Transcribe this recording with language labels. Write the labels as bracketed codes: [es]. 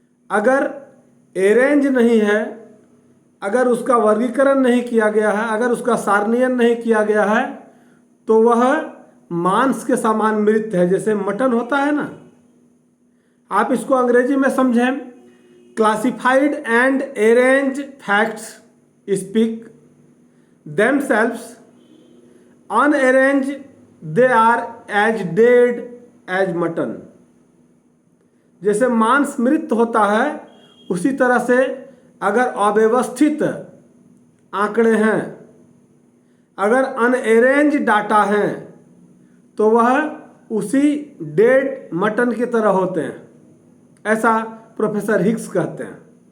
[hi] अगर अरेंज नहीं है, अगर उसका वर्गीकरण नहीं किया गया है, अगर उसका सारणीयन नहीं किया गया है, तो वह मांस के समान मृत है। जैसे मटन होता है ना, आप इसको अंग्रेजी में समझें। [en] Classified and arrange facts speak themselves, unarranged they are as dead as mutton। [hi] जैसे मांस मृत होता है, उसी तरह से अगर अव्यवस्थित आंकड़े हैं, अगर अनअरेंज डाटा हैं, तो वह उसी डेड मटन की तरह होते हैं, ऐसा प्रोफेसर हिग्स कहते हैं।